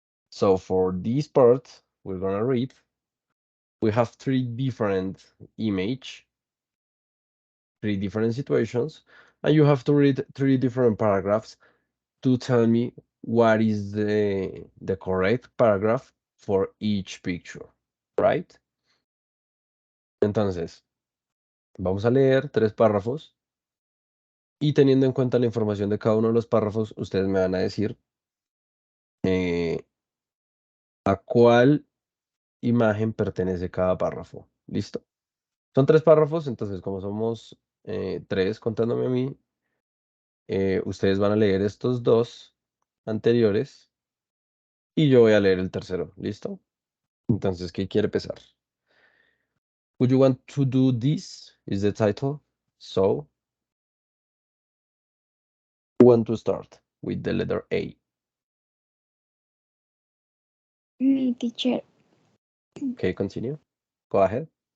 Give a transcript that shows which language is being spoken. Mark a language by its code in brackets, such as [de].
[en] So for this part, we're gonna read. We have three different image, three different situations, and you have to read three different paragraphs to tell me what is the correct paragraph for each picture, right? [es] Entonces, vamos a leer tres párrafos y teniendo en cuenta la información de cada uno de los párrafos, ustedes me van a decir eh, a cuál imagen pertenece cada párrafo. ¿Listo? Son tres párrafos, entonces como somos tres contándome a mí, ustedes van a leer estos dos anteriores y yo voy a leer el tercero. ¿Listo? Entonces, ¿qué quiere empezar? [en] Would you want to do this? Is the title. So, who want to start with the letter A? Me, teacher. Okay, continue. Go ahead.